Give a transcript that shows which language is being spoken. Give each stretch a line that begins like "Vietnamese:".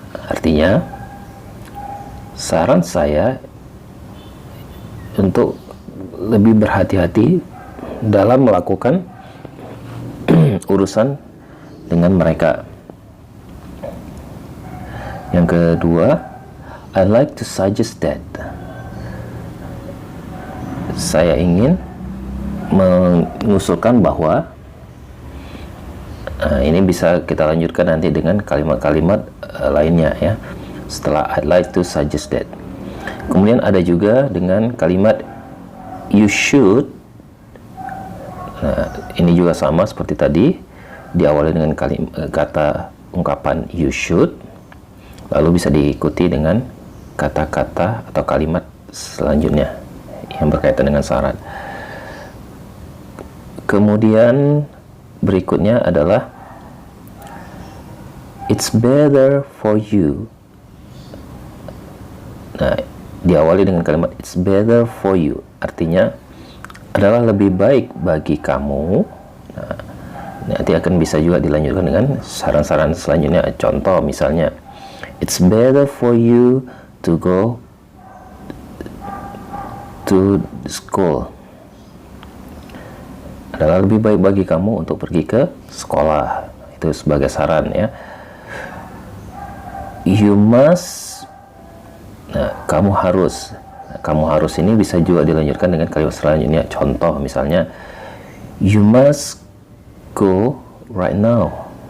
Indonesian: Artinya, saran saya untuk lebih berhati-hati dalam melakukan urusan dengan mereka. Yang kedua,
English: I like to suggest that.
Indonesian: Saya ingin mengusulkan bahwa, ini bisa kita lanjutkan nanti dengan kalimat-kalimat lainnya ya, setelah
English: I'd like to suggest that.
Indonesian: Kemudian ada juga dengan kalimat
English: you should.
Indonesian: Nah, ini juga sama seperti tadi, diawali dengan kata ungkapan
English: you should,
Indonesian: lalu bisa diikuti dengan kata-kata atau kalimat selanjutnya. yang berkaitan dengan saran. Kemudian berikutnya adalah
English: it's better for you.
Indonesian: Nah, diawali dengan kalimat
English: it's better for you,
Indonesian: artinya adalah lebih baik bagi kamu. Nah, nanti akan bisa juga dilanjutkan dengan saran-saran selanjutnya. Contoh misalnya,
English: it's better for you to go to school.
Indonesian: Adalah lebih baik bagi kamu untuk pergi ke sekolah. Itu sebagai saran ya.
English: You must.
Indonesian: Nah, kamu harus. Kamu harus ini bisa juga dilanjutkan dengan kalimat selanjutnya. Contoh misalnya,
English: you must go right now.